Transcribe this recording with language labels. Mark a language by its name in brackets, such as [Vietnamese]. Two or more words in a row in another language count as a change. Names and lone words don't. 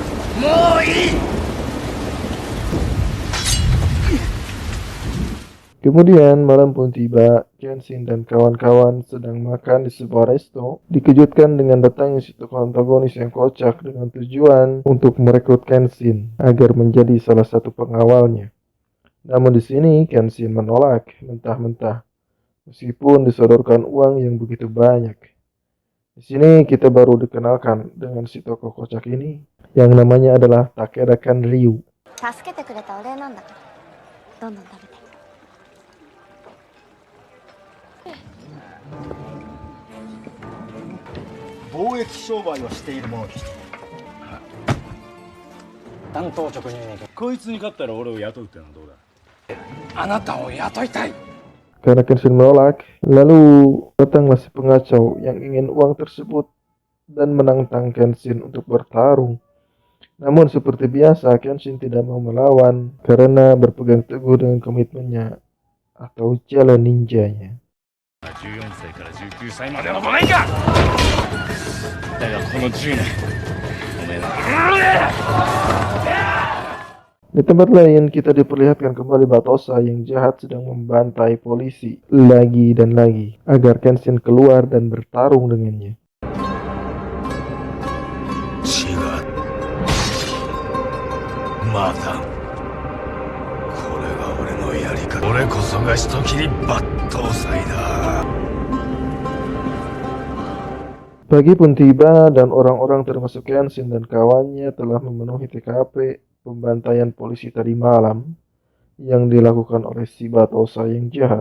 [Indonesian] Kemudian malam pun tiba, Kenshin dan kawan-kawan sedang makan di sebuah resto, dikejutkan dengan datangnya si tokoh antagonis yang kocak dengan tujuan untuk merekrut Kenshin agar menjadi salah satu pengawalnya. Namun di sini Kenshin menolak mentah-mentah, meskipun disodorkan uang yang begitu banyak. Di sini kita baru dikenalkan dengan si tokoh kocak ini, yang namanya adalah Takeda Kanryu. [Japanese] 助けてくれたお礼なんだからどんどん食べて。貿易商売をしているものでして。単刀直入にこいつに勝ったら俺を雇うってのはどうだ。あなたを雇いたい。 [Indonesian] Karena Kenshin menolak, lalu datanglah si pengacau yang ingin uang tersebut dan menantang Kenshin untuk bertarung. Namun seperti biasa, Kenshin tidak mau melawan karena berpegang teguh dengan komitmennya atau jalan ninjanya. [Japanese] 14 歳から19歳までの5年間だがこの10年おめえら [Indonesian] Di tempat lain, kita diperlihatkan kembali Batosa yang jahat sedang membantai polisi lagi dan lagi agar Kenshin keluar dan bertarung dengannya. [Japanese] 違う。まだ。これが俺のやり方。俺こそが人斬り抜刀斎だ。 [Indonesian] Pagi pun tiba dan orang-orang termasuk Kenshin dan kawannya telah memenuhi TKP pembantaian polisi tadi malam yang dilakukan oleh si Batosa yang jahat.